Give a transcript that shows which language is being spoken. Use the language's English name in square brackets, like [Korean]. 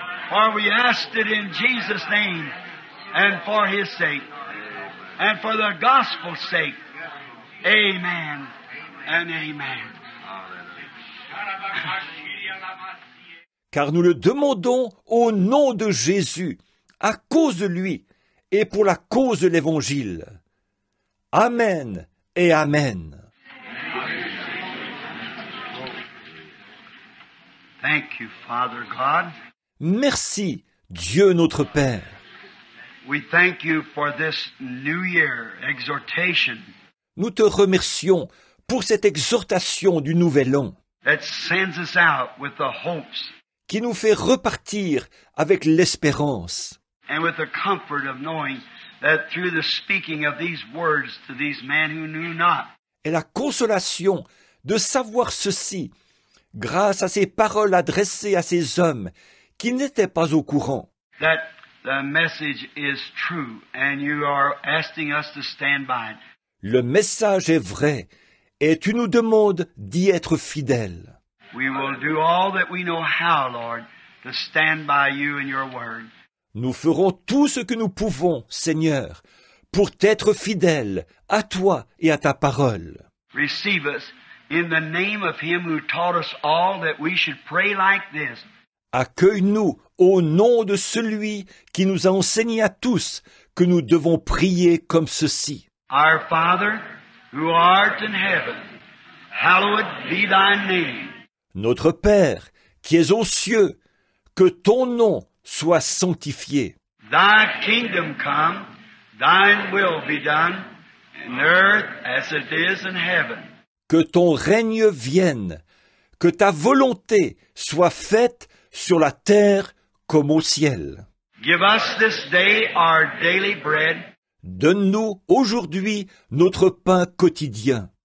[English] For we asked it in Jesus' name, and for His sake, and for the gospel's sake. Amen and amen. [French] Car nous le demandons au nom de Jésus, à cause de lui, et pour la cause de l'Évangile. Amen et Amen. [English] Thank you, Father God. [French] Merci, Dieu notre Père. [English] We thank you for this new year exhortation [French] Nous te remercions pour cette exhortation du Nouvel An [English] that sends us out with the hopes [French] qui nous fait repartir avec l'espérance [English] and with the comfort of knowing that through the speaking of these words to these men who knew not, [French] et la consolation de savoir ceci grâce à ces paroles adressées à ces hommes qui n'étaient pas au courant, [English] that the message is true and you are asking us to stand by it. [French] le message est vrai et tu nous demandes d'y être fidèles. [English] We will do all that we know how, Lord, to stand by you and your word. [French] Nous ferons tout ce que nous pouvons, Seigneur, pour t'être fidèles à toi et à ta parole. [English] Receive us in the name of him who taught us all that we should pray like this. [French] Accueille-nous au nom de celui qui nous a enseigné à tous que nous devons prier comme ceci. [English] Our Father, who art in heaven, hallowed be thy name. [French] Notre Père, qui es aux cieux, que ton nom soit sanctifié. [English] Thy kingdom come, thine will be done, in earth as it is in heaven. [French] Que ton règne vienne, que ta volonté soit faite sur la terre comme au ciel. [English] Give us this day our daily bread, [French] Donne-nous aujourd'hui notre pain quotidien.